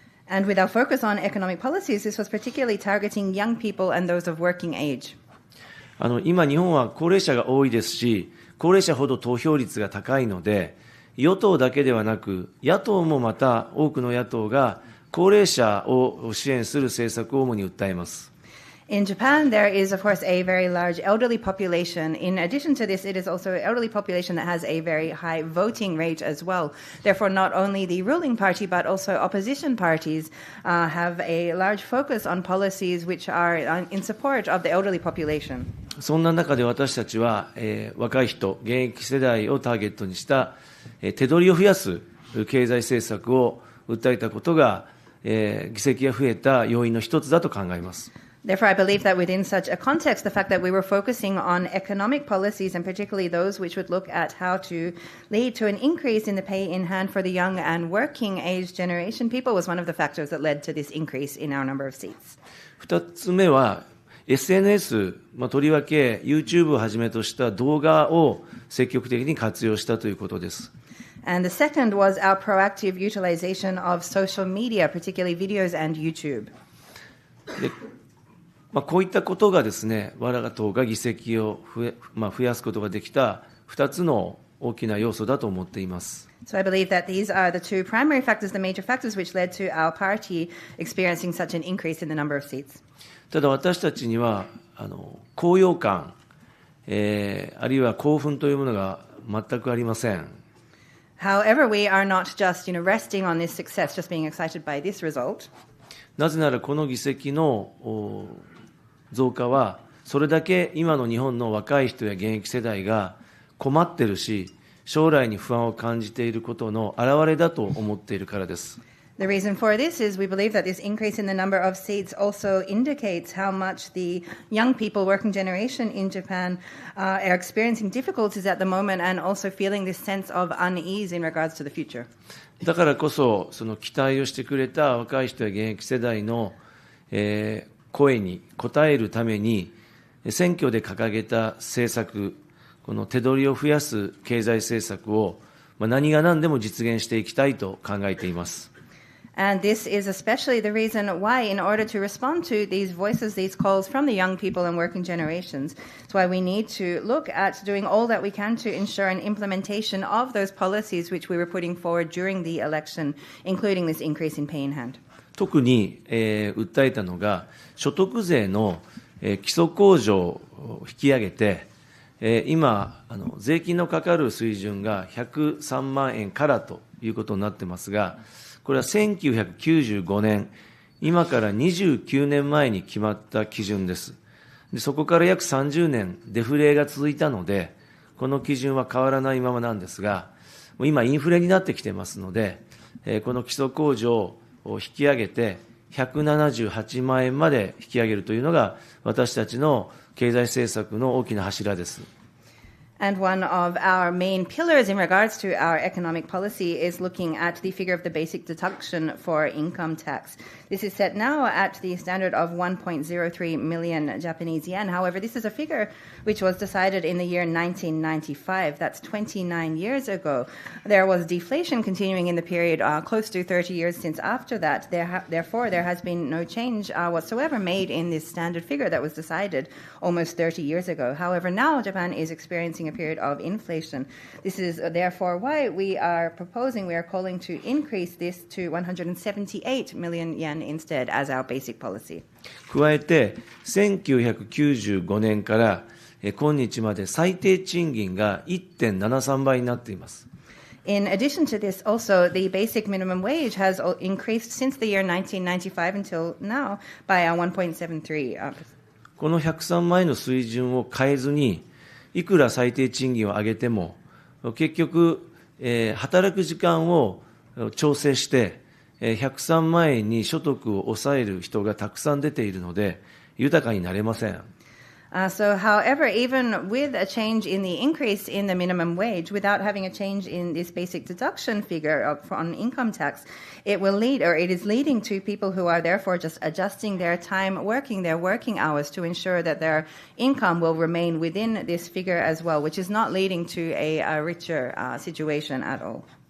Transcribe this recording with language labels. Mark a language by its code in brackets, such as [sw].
[en] And with our focus on economic policies, this was particularly targeting young people and those of working age. [ja] 今、日本は高齢者が多いですし、高齢者ほど投票率が高いので、与党だけではなく、野党もまた多くの野党が高齢者を支援する政策を主に訴えます。 [en] In Japan, there is, of course, a very large elderly population. In addition to this, it is also an elderly population that has a very high voting rate as well. Therefore, not only the ruling party, but also opposition parties have a large focus on policies which are in support of the elderly population. [ja] そんな中で私たちは、若い人、現役世代をターゲットにした、手取りを増やす経済政策を訴えたことが、議席が増えた要因の一つだと考えます。 [en] Therefore, I believe that within such a context, the fact that we were focusing on economic policies, and particularly those which would look at how to lead to an increase in the pay in hand for the young and working age generation people, was one of the factors that led to this increase in our number of seats. [ja] 二つ目は、SNS、とりわけ YouTube をはじめとした動画を積極的に活用したということです。 [en] And the second was our proactive utilization of social media, particularly videos and YouTube. [ja] でこういったことがですね、我が党が議席を増やすことができた2つの大きな要素だと思っています。 [en] So I believe that these are the two primary factors, the major factors which led to our party experiencing such an increase in the number of seats. [ja] ただ私たちには高揚感、あるいは興奮というものが全くありません。 [en] However, we are not just, resting on this success, just being excited by this result. [ja] なぜならこの議席の増加は、それだけ今の日本の若い人や現役世代が困っているし、将来に不安を感じていることの表れだと思っているからです。 [en] The reason for this is we believe that this increase in the number of seats also indicates how much the young people, working generation in Japan, are experiencing difficulties at the moment and also feeling this sense of unease in regards to the future. [ja] だからこそ、その期待をしてくれた若い人や現役世代の、声に応えるために、選挙で掲げた政策、この手取りを増やす経済政策を、何が何でも実現していきたいと考えています。 [en] And this is especially the reason why, in order to respond to these voices, these calls from the young people and working generations, it's why we need to look at doing all that we can to ensure an implementation of those policies which we were putting forward during the election, including this increase in pay in hand. [ja] 特に、訴えたのが、所得税の、基礎控除を引き上げて、今税金のかかる水準が103万円からということになってますが、これは1995年、今から29年前に決まった基準です。でそこから約30年、デフレが続いたので、この基準は変わらないままなんですが、もう今、インフレになってきてますので、この基礎控除を引き上げて、178万円まで引き上げるというのが、私たちの経済政策の大きな柱です。 [en] And one of our main pillars in regards to our economic policy is looking at the figure of the basic deduction for income tax. This is set now at the standard of 1.03 million Japanese yen. However, this is a figure which was decided in the year 1995. That's 29 years ago. There was deflation continuing in the period close to 30 years since after that. Therefore, there has been no change whatsoever made in this standard figure that was decided almost 30 years ago. However, now Japan is experiencing a period of inflation. This is therefore why we are calling to increase this to 178 million yen instead as our basic policy. [ja] 加えて、1995年から今日まで最低賃金が 1.73 倍になっています。 [en] In addition to this, also, the basic minimum wage has increased since the year 1995 until now by 1.73%. [ja] この103万円の水準を変えずに、いくら最低賃金を上げても、結局、働く時間を調整して、103万円に所得を抑える人がたくさん出ているので、豊かになれません。 [en] So, however, even with a change in the increase in the minimum wage, without having a change in this basic deduction figure on income tax, it is leading to people who are therefore just adjusting their time working, their working hours to ensure that their income will remain within this figure as well, which is not leading to a richer situation at all.